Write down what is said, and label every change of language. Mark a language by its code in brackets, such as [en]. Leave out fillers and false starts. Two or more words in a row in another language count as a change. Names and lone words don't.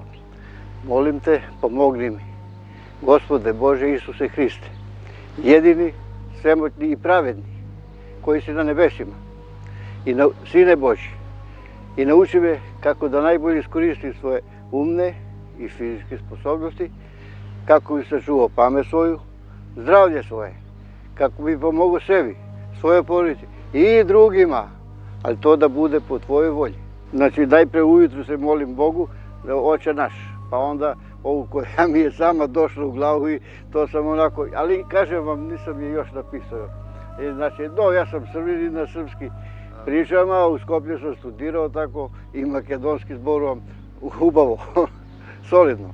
[sr] Молим те, помогни ми. Господе Боже Исусе Христе, једини, сремотни и праведни, кои си на небесима, и на Сине Божи, и научи ме како да најбоље искористим своје умне и физички способности, како би сачувал памет своју, здравје своје, како би помогол себе, своје породици и другима, ali to da bude po tvojoj volji. Znači, najpre ujutru se molim Bogu, da Oče naš, pa onda ovu koja mi je sama došla u glavu i to sam onako, ali kažem vam, nisam je još napisao. Znači, ja sam Srbin i na srpski pričam, a u Skoplju sam studirao tako i makedonski [mk] zborom ubavo, [sr] solidno.